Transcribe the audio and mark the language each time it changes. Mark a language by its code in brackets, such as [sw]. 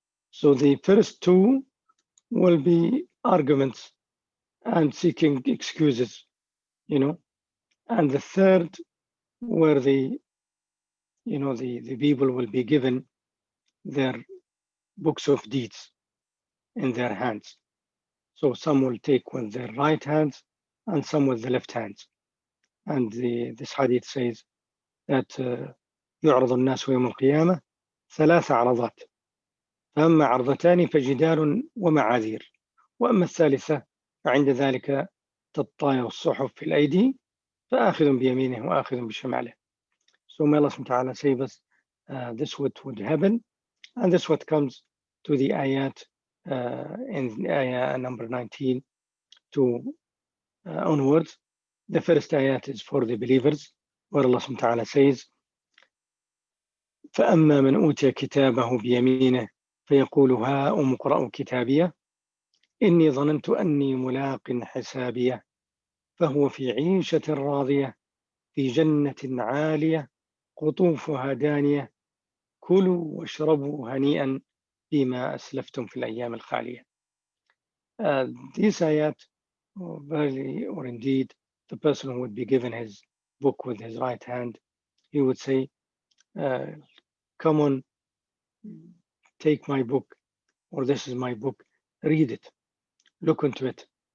[en] So the first two will be arguments and seeking excuses, and the third, where the people will be given their books of deeds in their hands. So some will take with their right hands and some with the left hands. And this hadith says that [ar] يعرض الناس يوم القيامة ثلاث عرضات، فأما عرضتان فجدال ومعاذير، وأما الثالثة فعند ذلك تطاير الصحف في الأيدي فآخذ بيمينه وآخذ بشماله. [en] So may Allah subhanahu wa ta'ala save us. This would happen, and this what comes to the ayat in ayah number 19 to onwards. The first ayat is for the believers, where Allah subhanahu wa ta'ala says, [ar] فأما من أوتي كتابه بيمينه فيقول هاؤم اقرءوا كتابيه إني ظننت أني ملاق حسابيه فهو في عيشة راضية في جنة عالية قطوفها دانية كلوا واشربوا هنيئا بما أسلفتم في الأيام الخالية. [en] This ayat, verily or indeed, the person who would be given his book with his right hand, he would say, come on, take my book, or this is my book, read it, look into it.